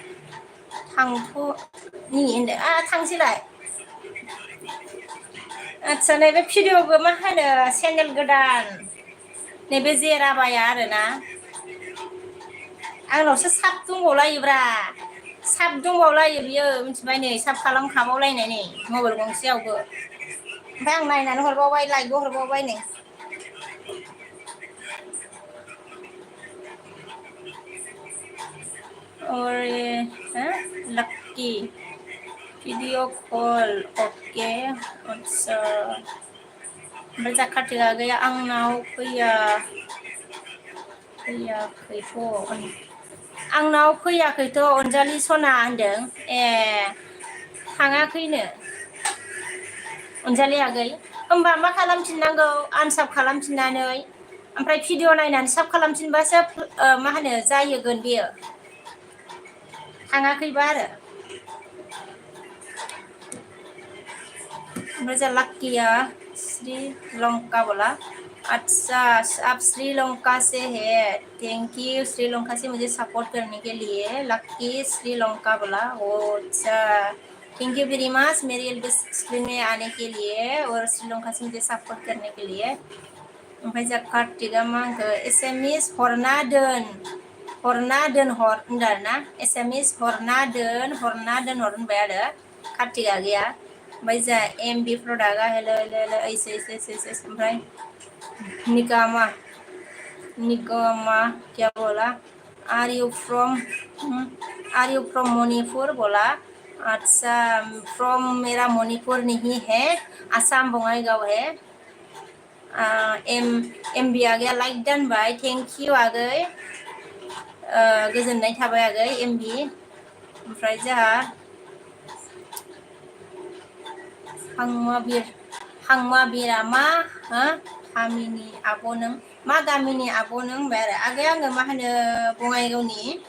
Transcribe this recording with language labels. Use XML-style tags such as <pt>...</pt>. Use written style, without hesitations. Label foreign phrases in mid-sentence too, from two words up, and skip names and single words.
<brx>थांथ'नि होनदो थांसैलाय आदसा नैबे भिडिअ'बो मा होनो चेनेल गोदान नैबे जेराबाया आरोना आंनावसो साब दंबावलायोब्रा साब दंबावलायो बियो मिथिबाय नै साब खालामखाबावलायनाय नै मबाइल गंसेयावबो ओमफ्राय आं नायनानै हरबावबाय लाइकबो हरबावबाय नै और लक्की</brx> <en>video call okay</en> <brx>आदसा ओमफ्राय जा कार्तिक आगैया आंनाव फैयाखैथ' अनजालि सना होनदों ए थाङाखैनो अनजालि आगै होमबा मा खालामफिननांगौ आनसाब खालामफिननानै ओमफ्राय भिडिअ नायनानै साब खालामफिनबासो मा होनो जाहैगोन बेयो थाङाखैबा आरो ओमफ्राय जा लाक्किया</brx> <hi>श्रीलंका बोला अच्छा आप श्रीलंका से है</hi> <en>thank you</en> <hi>श्रीलंका से मुझे सपोर्ट करने के लिए लक्की श्रीलंका बोला ओ अच्छा</hi> <en>thank you very much</en> <hi>मेरी एल स्क्रीन में आने के लिए और श्रीलंका से मुझे सपोर्ट करने के लिए</hi> <brx>ओमफ्राय जा कार्तिकआ मा होनखो एसएमएस हरना दोन होनदों आरो ना एसएमएस हरना दोन होनबाय आरो कार्तिक आगैया ओमफ्राय जा एमबि प्रडाक्टआ हेलो हेलो हेलो ओमफ्राय निकामा निकामा</brx> <hi>क्या बोला?</hi> <en>are you from Manipur बोला?</en> <hi>अच्छा, फ्रॉम मेरा मणिपुर नहीं है, आसाम बङाइगाव है।</hi> <brx>एम बी आगैया लाइक दोनबाय,</brx> <en>thank you</en> <brx>आगै, गोजोननाय थाबाय आगै एम बी। ओमफ्राय जोंहा हांमा बिरा मा हो गामिनि आब' नों? मा गामिनि आब' नों होनबाय आरो आगै आङो मा होनो बङाइगावनि।</brx>